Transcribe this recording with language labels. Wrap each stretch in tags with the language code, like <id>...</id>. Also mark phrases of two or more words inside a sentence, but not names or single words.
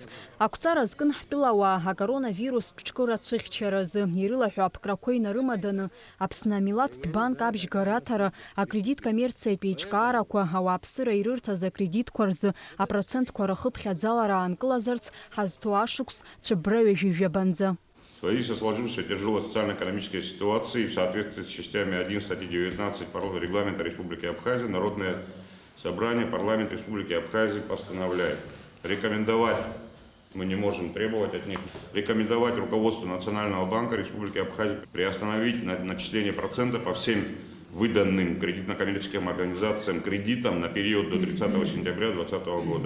<ab>Ақәҵара зкын ҳтәылауаа акоронавирус ҿҿкыра ацәыхьчаразы ирылаҳәо аԥкрақәа инарымаданы Аԥсны Амилаҭтә банк абжьгараҭара, акредит коммерциатәи еиҿкаарақәа, ауааԥсыра ирырҭаз акредитқәа рзы апроцентқәа рахыԥхьаӡалара аанкылазарц ҳазҭо ашықәс цәыббра ҩажәижәабанӡа.</ab> <ru>В связи со сложившейся тяжелой социально-экономической ситуацией в соответствии с частями 1 статьи 19 регламента Республики Абхазия, Народное собрание парламента Республики Абхазия постановляет рекомендовать, мы не можем требовать от них, рекомендовать руководству Национального банка Республики Абхазия приостановить начисление процентов по всем выданным кредитно-коммерческим организациям кредитам на период до 30 сентября 2020 года.</ru>